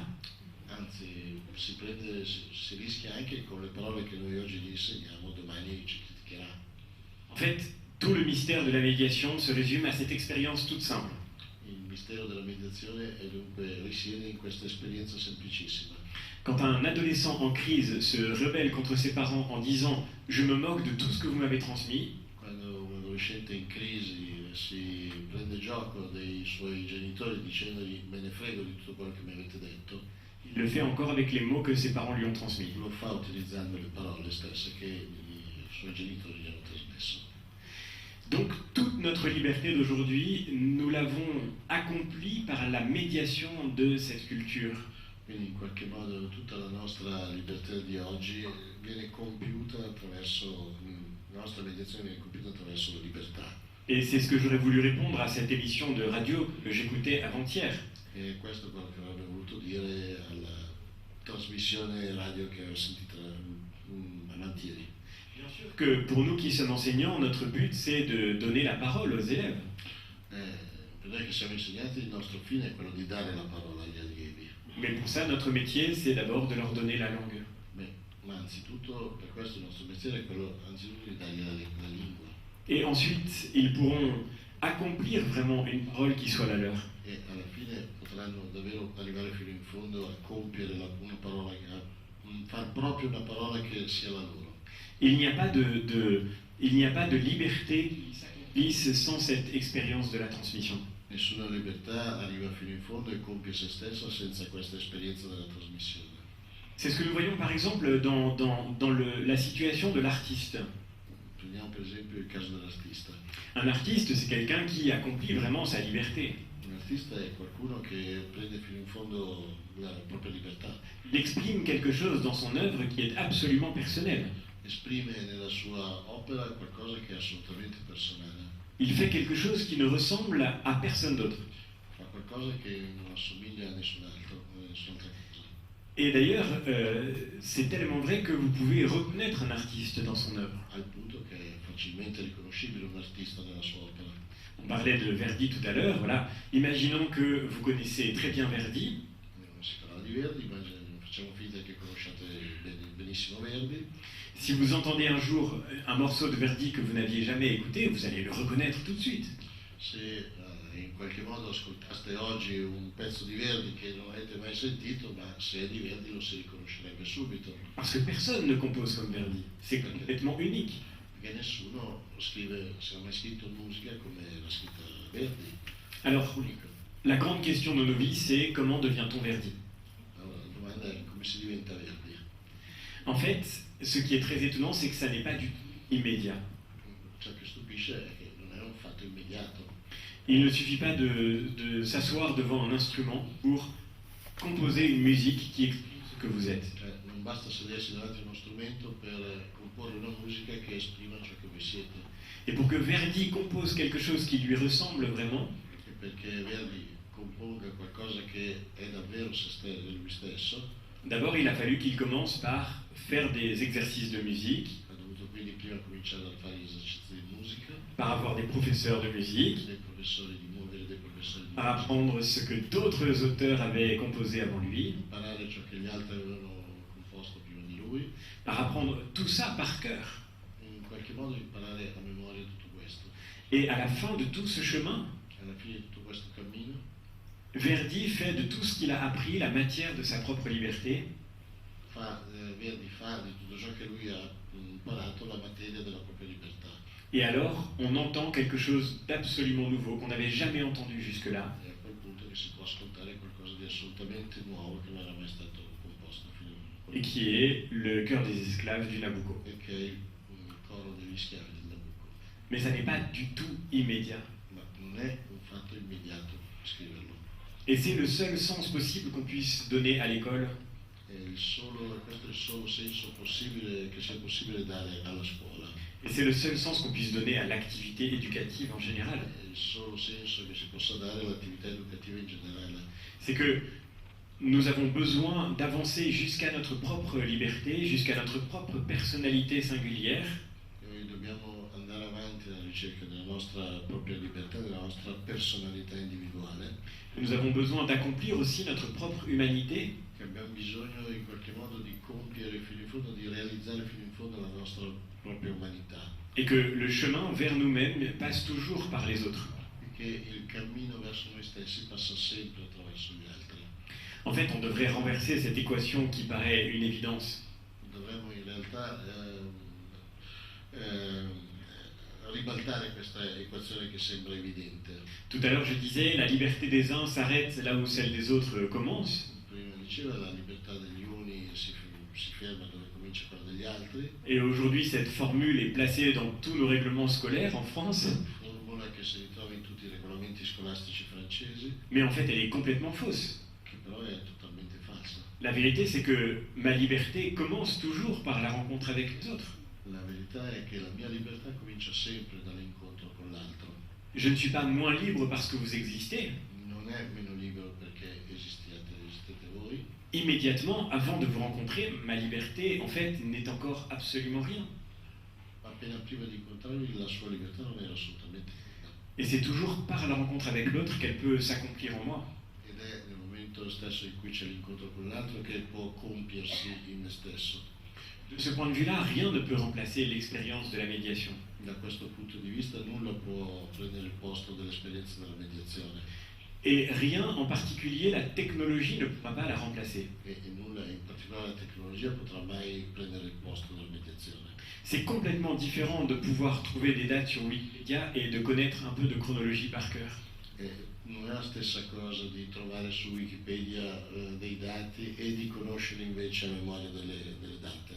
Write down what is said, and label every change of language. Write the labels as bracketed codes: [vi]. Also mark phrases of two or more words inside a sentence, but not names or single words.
[it] Anzi, si rischia anche con le parole che noi oggi gli insegniamo, domani ci criticherà. [fr] En fait, tout le mystère de la médiation se résume à cette expérience toute simple. [it] Il mistero della meditazione risiede in questa esperienza semplicissima. [fr] Quand un adolescent en crise se rebelle contre ses parents en disant « je me moque de tout ce que vous m'avez transmis », [it] Quando un adolescente in crisi si prende gioco dei suoi genitori dicendogli me ne frego di tutto quello che mi avete detto, [fr] il le fait encore avec les mots que ses parents lui ont transmis. [it] lo fa utilizzando le parole stesse che i suoi genitori gli hanno trasmesso. [fr] Donc toute notre liberté d'aujourd'hui, nous l'avons accomplie par la médiation de cette culture. [it] Quindi in qualche modo tutta la nostra libertà di oggi viene compiuta attraverso, la nostra mediazione viene compiuta attraverso la libertà. [fr] Et c'est ce que j'aurais voulu répondre à cette émission de radio que j'écoutais avant-hier. [it] E questo è quello che avrei voluto dire alla trasmissione radio che ho sentito avanti ieri. [fr] Bien sûr que pour nous qui sommes enseignants, notre but c'est de donner la parole aux élèves. [it] Per noi che siamo insegnanti, il nostro fine è quello di dare la parola agli allievi. [fr] Mais pour ça, notre métier c'est d'abord de leur donner la langue. [it] Ma anzitutto, per questo il nostro mestiere è quello anzitutto di dargli la lingua. [fr] Et ensuite, ils pourront accomplir vraiment une parole qui soit la leur. [it] E alla fine potranno davvero arrivare fino in fondo a compiere una parola, a far proprio una parola che sia la loro. [fr] Il n'y a pas de liberté qui s'accomplisse sans cette expérience de la transmission. [it] Nessuna libertà arriva fino in fondo e compie se stessa senza questa esperienza della trasmissione. [fr] C'est ce que nous voyons par exemple dans la situation de l'artiste. [it] Prendiamo per esempio il caso dell'artista. [fr] Un artiste, c'est quelqu'un qui accomplit vraiment sa liberté. [it] Un artista è qualcuno che prende fino in fondo la propria libertà. [fr] Il exprime quelque chose dans son œuvre qui est absolument personnel. [it] Esprime nella sua opera qualcosa che è assolutamente personale. [fr] Il fait quelque chose qui ne ressemble à personne d'autre. [it] Fa qualcosa che non assomiglia a nessun altro, a nessun'altra cosa. [fr] Et d'ailleurs, c'est tellement vrai que vous pouvez reconnaître un artiste dans son œuvre. [it] Al punto che è facilmente riconoscibile un artista nella sua opera. [fr] On parlait de Verdi tout à l'heure, voilà. Imaginons que vous connaissez très bien Verdi. [it] Si parla di Verdi, facciamo finta che conosciate benissimo Verdi. [fr] Si vous entendez un jour un morceau de Verdi que vous n'aviez jamais écouté, vous allez le reconnaître tout de suite. [it] Se in qualche modo ascoltaste oggi un pezzo di Verdi che non avete mai sentito, ma se è di Verdi lo si riconoscerebbe subito. [fr] Parce que personne ne compose comme Verdi. C'est complètement unique. [it] Perché nessuno scrive, se ha mai scritto musica come l'ha scritta Verdi. [fr] Alors, [it] Unico. [fr] la grande question de nos vies, c'est comment devient-on Verdi? [it] Allora, la domanda è come si diventa Verdi. [fr] En fait, ce qui est très étonnant, c'est que ça n'est pas du tout immédiat. [it] Ciò che stupisce è che non è un fatto immediato. [fr] Il ne suffit pas de s'asseoir devant un instrument pour composer une musique qui exprime ce que vous êtes. [it] Cioè, non basta sedersi davanti a uno strumento per comporre una musica che esprima ciò che voi siete. [fr] Et pour que Verdi compose quelque chose qui lui ressemble vraiment, [it] E perché Verdi componga qualcosa che è davvero lui stesso, [fr] d'abord il a fallu qu'il commence par faire des exercices de musique, [it] ha dovuto quindi prima cominciare a fare gli esercizi di musica, [fr] par avoir des professeurs de musique, [it] dei professori di muovere, dei professori di [fr] par [it] musica, [fr] apprendre ce que d'autres auteurs avaient composé avant lui, [it] imparare ciò che gli altri avevano composto prima di lui, [fr] par apprendre tout ça par cœur. [it] in qualche modo imparare a memoria tutto questo. [fr] Et à la fin de tout ce chemin, [it] Alla fine di tutto questo cammino, [fr] Verdi fait de tout ce qu'il a appris la matière de sa propre liberté, [it] Verdi fa di tutto ciò che lui ha imparato la materia della propria libertà. [fr] et alors on entend quelque chose d'absolument nouveau qu'on n'avait jamais entendu jusque-là, [it] E a quel punto che si può ascoltare qualcosa di assolutamente nuovo che non era mai stato composto fino a [fr] et qui est le cœur des esclaves du Nabucco. [it] e che è il coro degli schiavi del Nabucco. [fr] Mais ça n'est pas du tout immédiat. [it] Ma non è un fatto immediato scriverlo. [fr] Et c'est le seul sens possible qu'on puisse donner à l'école, [it] Questo è il solo senso possibile che sia possibile dare alla scuola. [fr] et c'est le seul sens qu'on puisse donner à l'activité éducative en général. [it] È il solo senso che si possa dare all'attività educativa in generale. [fr] C'est que nous avons besoin d'avancer jusqu'à notre propre liberté, jusqu'à notre propre personnalité singulière, [it] Noi dobbiamo andare avanti alla ricerca della nostra propria libertà, della nostra personalità individuale, [fr] nous avons besoin d'accomplir aussi notre propre humanité, [it] che abbiamo bisogno in qualche modo di compiere fino in fondo, di realizzare fino in fondo la nostra propria umanità. [fr] et que le chemin vers nous-mêmes passe toujours par les autres. [it] E che il cammino verso noi stessi passa sempre attraverso gli altri. [fr] En fait, on devrait renverser cette équation qui paraît une évidence. [it] Dovremmo in realtà ribaltare questa equazione che sembra evidente. [fr] Tout à l'heure, je disais, la liberté des uns s'arrête là où celle des autres commence. [it] Prima diceva la libertà degli uni si ferma dove comincia quella degli altri. [fr] Et aujourd'hui, cette formule est placée dans tous nos règlements scolaires en France, [it] Formula che si ritrova in tutti i regolamenti scolastici francesi, [fr] mais en fait, elle est complètement fausse. [it] che però è totalmente falsa. [fr] La vérité, c'est que ma liberté commence toujours par la rencontre avec les autres. [it] La verità è che la mia libertà comincia sempre dall'incontro con l'altro. [fr] Je ne suis pas moins libre parce que vous existez. [it] Non è meno libero perché esistete voi. [fr] Immédiatement, avant de vous rencontrer, ma liberté, en fait, n'est encore absolument rien. [it] Appena prima di incontrarvi la sua libertà non era assolutamente nulla. [fr] Et c'est toujours par la rencontre avec l'autre qu'elle peut s'accomplir en moi. [it] Ed è nel momento stesso in cui c'è l'incontro con l'altro che può compiersi in me stesso. [fr] De ce point de vue-là, rien ne peut remplacer l'expérience de la médiation. [it] Da questo punto di vista nulla può prendere il posto dell'esperienza della mediazione [fr] Et rien en particulier, la technologie ne pourra pas la remplacer. [it] e nulla in particolare la tecnologia potrà mai prendere il posto della mediazione. [fr] C'est complètement différent de pouvoir trouver des dates sur Wikipédia et de connaître un peu de chronologie par cœur. [it] E non è la stessa cosa di trovare su Wikipedia dei dati e di conoscere invece a memoria delle date.